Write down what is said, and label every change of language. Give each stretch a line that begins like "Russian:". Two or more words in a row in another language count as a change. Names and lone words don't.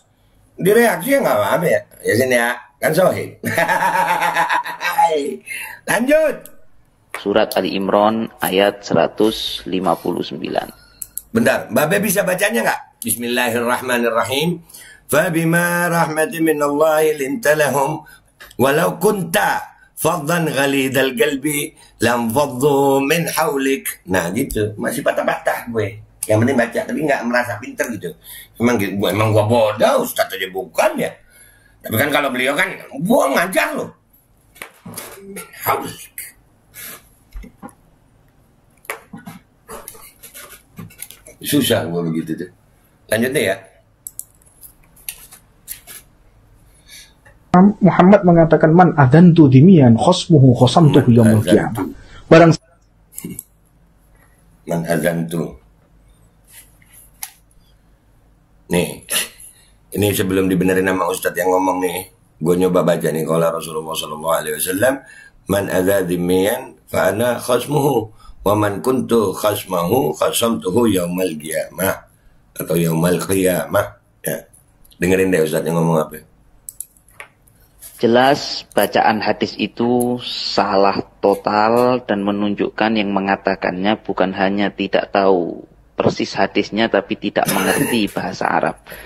Indonesian: Direaksi ya nggak apa-apa ya. Ya sini ya, kan sohib. Lanjut. Surat Ali Imran ayat 159. Bentar, Babe bisa bacanya nggak? Bismillahirrahmanirrahim.
Arabic: فبما رحمة من الله لنت لهم ولو كنت فظا غليظ القلب لانفضوا من حولك.
Indonesian: Nah gitu, masih patah-patah gue. Yang penting baca, tapi nggak merasa pinter gitu. Emang gua bodoh, Ustaz aja bukan ya. Tapi kan kalau beliau kan, gua ngajar loh. Hawlik. Susah gua begitu tuh. Lanjut deh ya.
Arabic: Muhammad mengatakan من أذنتو ذميان خصمه خصمته يوم القيامة. Barang من أذنتو.
Indonesian: Nih, ini sebelum dibenerin sama Ustadz yang ngomong nih, gue nyoba baca nih.
Arabic: قال رسول الله ﷺ, من آذى ذميا فأنا خصمه ومن كنت خصمه خصمته يوم القيامة أو يوم القيامة. Ya.
Indonesian: Dengerin deh Ustadz yang ngomong apa. Jelas bacaan hadis itu salah total dan menunjukkan yang mengatakannya bukan hanya tidak tahu persis hadisnya tapi tidak mengerti bahasa Arab.